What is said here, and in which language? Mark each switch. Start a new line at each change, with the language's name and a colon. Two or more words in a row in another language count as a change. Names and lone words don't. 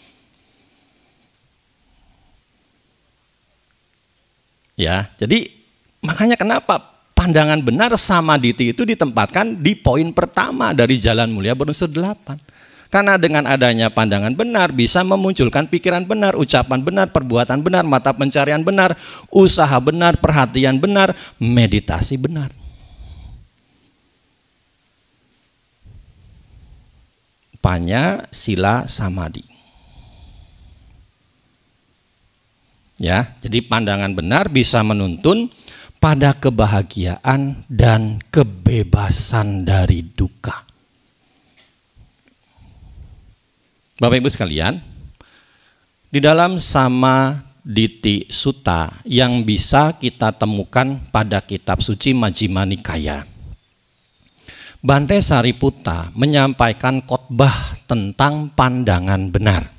Indonesian: Ya, jadi makanya kenapa pandangan benar samaditi itu ditempatkan di poin pertama dari jalan mulia berunsur 8. Karena dengan adanya pandangan benar bisa memunculkan pikiran benar, ucapan benar, perbuatan benar, mata pencarian benar, usaha benar, perhatian benar, meditasi benar.
Pali: Panya sila samadhi.
Indonesian: Ya, jadi pandangan benar bisa menuntun pada kebahagiaan dan kebebasan dari duka. Bapak Ibu sekalian, di dalam Samaditi Sutta yang bisa kita temukan pada kitab suci Majjhima Nikaya, Bante Sariputta menyampaikan khotbah tentang pandangan benar.